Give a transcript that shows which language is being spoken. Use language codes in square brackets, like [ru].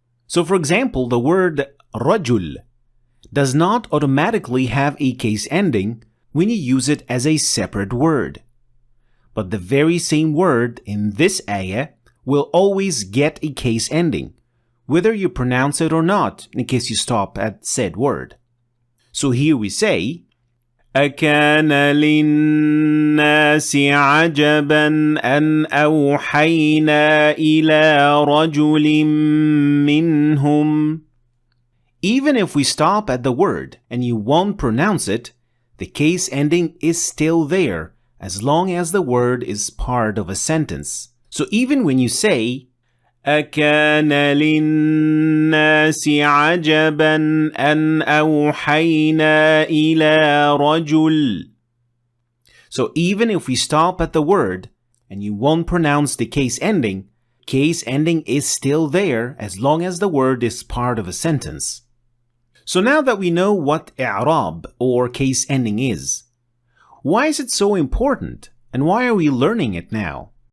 [en] So for example, the word rajul does not automatically have a case ending when you use it as a separate word. But the very same word in this ayah will always get a case ending, whether you pronounce it or not, in case you stop at said word. So here we say, [ar] أَكَانَ لِلنَّاسِ عَجَبًا أَنْ أَوْحَيْنَا إِلَىٰ رَجُلٍ مِّنْهُمْ. [en] Even if we stop at the word and you won't pronounce it, the case ending is still there as long as the word is part of a sentence. So even when you say, [ar] أَكَانَ لِلنَّاسِ عَجَبًا أَنْ أَوْحَيْنَا إِلَىٰ رَجُلٍ. [en] So even if we stop at the word and you won't pronounce the case ending is still there as long as the word is part of a sentence. So now that we know what i'rab or case ending is, why is it so important and why are we learning it now?